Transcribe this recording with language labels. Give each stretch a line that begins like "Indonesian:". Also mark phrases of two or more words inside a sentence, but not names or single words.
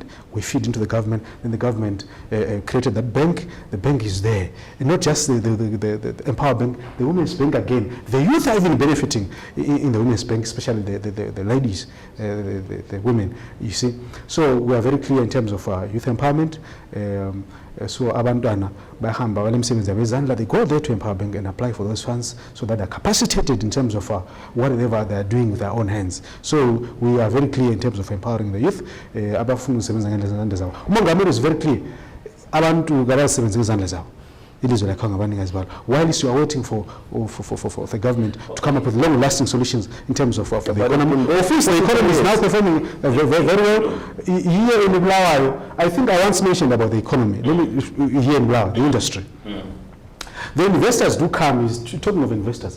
English: We feed into the government, and the government created that bank. The bank is there, and not just the Empower Bank, the Women's Bank again. The youth are even benefiting in the Women's Bank, especially the ladies, the women. You see, so we are very clear in terms of youth empowerment.
North Ndebele: So abantwana bahamba balemsebenzi yabezandla,
English: they go there to Empower Bank and apply for those funds so that they're capacitated in terms of whatever they're doing with their own hands. So we are very clear in terms of empowering the youth.
North Ndebele: Abafuna ukusebenza ngezandla zabo.
English: Umongameli is very clear.
North Ndebele: Abantu abasebenza ngezandla zabo.
English: While you are waiting for the government to come up with long-lasting solutions in terms of the economy. The economy is now performing very well. Here in Zimbabwe, I think I once mentioned about the economy. Here in Zimbabwe, the industry. The investors do come, talking of investors.